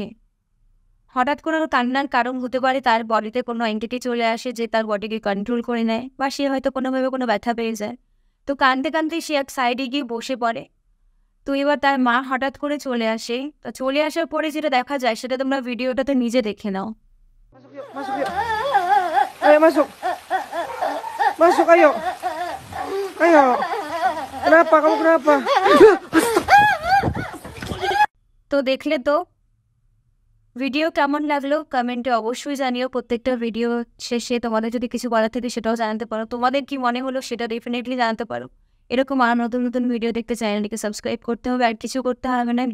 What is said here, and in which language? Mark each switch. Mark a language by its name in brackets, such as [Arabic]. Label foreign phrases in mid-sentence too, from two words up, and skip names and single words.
[Bangla] হঠাৎ করে ওর কান্নার কারণ হতে পারে তার বডিতে কোনো এন্টিটি চলে আসে যে তার বডিকে কন্ট্রোল করে নেয়, বা সে হয়তো কোনোভাবে কোনো ব্যথা পেয়ে যায়। তো কাঁদতে কাঁদতে সে এক সাইডে গিয়ে বসে পড়ে। তো এবার তার মা হঠাৎ করে চলে আসে। তো চলে আসার পরে যেটা দেখা যায় সেটা তোমরা ভিডিওটাতে নিজে দেখে নাও। [Indonesian] Masuk yuk. Ayo masuk. Masuk ayo. Ayo. Kenapa kamu kenapa? [Bangla] তো দেখলে তো ভিডিও কেমন লাগলো কমেন্টে অবশ্যই জানিও। প্রত্যেকটা ভিডিও শেষে তোমাদের যদি কিছু বলার থাকে সেটাও জানাতে পারো, তোমাদের কি মনে হলো সেটা ডেফিনেটলি জানাতে পারো। এরকম আর নতুন নতুন ভিডিও দেখতে চ্যানেলটিকে সাবস্ক্রাইব করতে হবে, আর কিছু করতে হবে না।